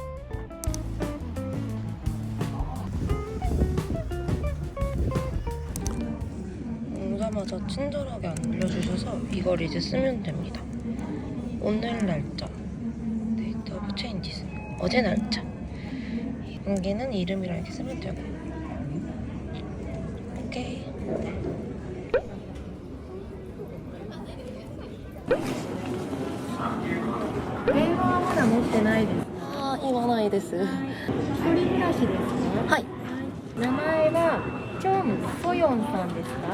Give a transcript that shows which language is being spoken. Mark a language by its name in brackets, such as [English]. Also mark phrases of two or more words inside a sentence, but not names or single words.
[Korean] 오자마자 친절하게 알려주셔서 이걸 이제 쓰면 됩니다. 오늘 날짜, [English] date of changes, [Korean] 어제 날짜. 여기는 이름이랑 이렇게 쓰면 되고. 오케이. [Japanese] 今ないです。一人暮らしですか？はい。名前はチョン・ソヨンさんですか？